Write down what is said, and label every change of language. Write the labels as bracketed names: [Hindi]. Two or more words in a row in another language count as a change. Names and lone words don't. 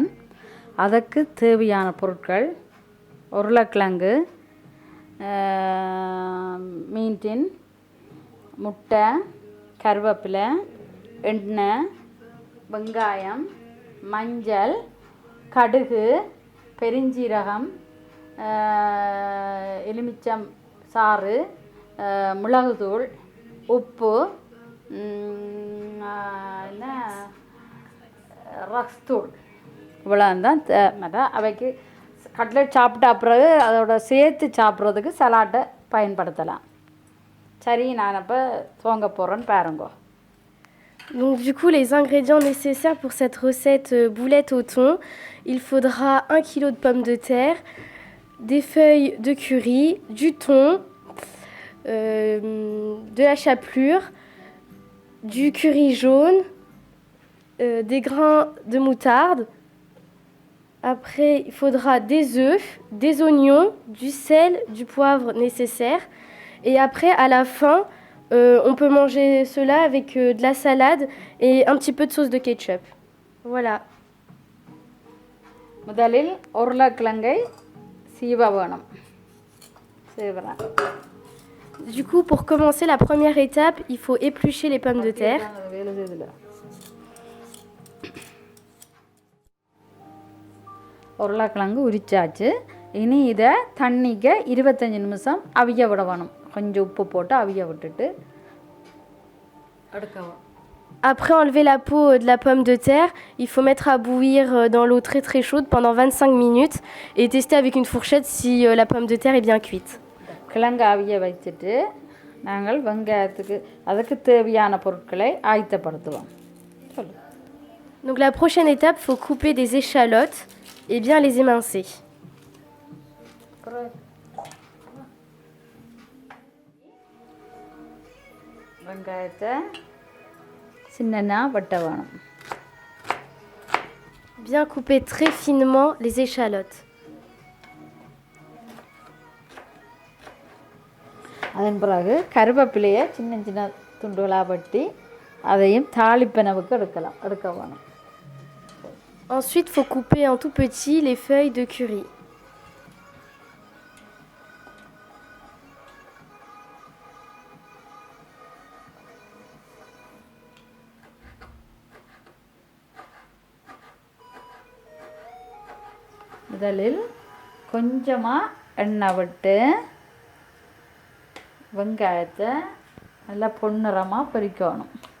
[Tamil] அதுக்கு தேவையான பொருட்கள்: உருளைக்கிழங்கு, மீன் டின், முட்டை, கருவேப்பிலை, எண்ணெய், வெங்காயம், மஞ்சள், கடுகு, பெருஞ்சீரகம், எலுமிச்சம் சாறு, மிளகுத்தூள், உப்பு, ரஸ்தூள். இவ்வளோந்தான் அவைக்கு கட்லெட் சாப்பிட்ட பிறகு அதோட சேர்த்து சாப்பிட்றதுக்கு சலாட்டை பயன்படுத்தலாம். சரி, நான் அப்போ துவங்க போகிறேன்னு பாருங்க. [French] Donc du coup, les ingrédients nécessaires pour cette recette boulette au thon, il faudra 1 kg de pommes de terre, des feuilles de curry, du thon, de la chapelure, du curry jaune, des grains de moutarde. Après, il faudra des œufs, des oignons, du sel, du poivre nécessaire. Et après, à la fin, on peut manger cela avec de la salade et un petit peu de sauce de ketchup. Voilà. [Tamil] முதலில் உருளைக்கிழங்கை சீவ வேணும். சீவலாம். [French] Du coup, pour commencer la première étape, il faut éplucher les pommes de terre. [Tamil] உருளைக்கிழங்கு உரிச்சாச்சு. இனி இதை தண்ணிக்கு 25 நிமிஷம் அவிய விட வேணும். கொஞ்சம் உப்பு போட்டு அவிய விட்டுட்டு எடுக்கவும். [French] Après enlever la peau de la pomme de terre, il faut mettre à bouillir dans l'eau très très chaude pendant 25 minutes et tester avec une fourchette si la pomme de terre est bien cuite. [Tamil] கிழங்கு அவிய வச்சுட்டு நாங்கள் வெங்காயத்துக்கு அதுக்கு தேவையான பொருட்களை ஆயத்தப்படுத்துவோம். சொல்லு. [French] Donc la prochaine étape, il faut couper des échalotes et bien les émincer. [Tamil] வெங்காயத்தை சின்னனா வெட்ட வேணும். [French] Bien couper très finement les échalotes. [Tamil] அதன் பிறகு கருவேப்பிலையை சின்ன சின்ன துண்டுகளாக வெட்டி அதையும் தாளிப்பனவுக்கு எடுக்க வேணும். [French] Ensuite, il faut couper en tout petit les feuilles de curry. [Tamil] முதலில் கொஞ்சமாக எண்ணெய் விட்டு வெங்காயத்தை நல்லா பொன்னிறமாக பொரிக்கணும்.